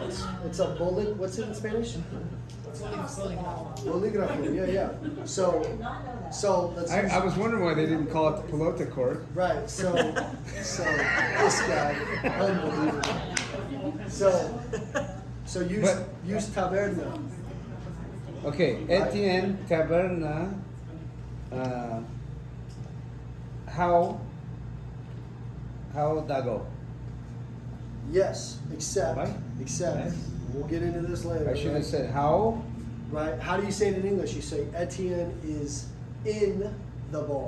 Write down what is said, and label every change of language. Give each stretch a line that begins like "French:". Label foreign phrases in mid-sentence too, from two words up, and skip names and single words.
English: It's a what's it in Spanish? Bolígrafo. Yeah. So let's. I was wondering why they didn't call it the pelota court. Right. So this guy, unbelievable. So use taberna. Okay, Etíen, taberna.
Basque: How dago?
English: Yes, except Right? we'll get into this later. I should have right? said how. Right? How do you say it in English? You say Etíen is in the bar.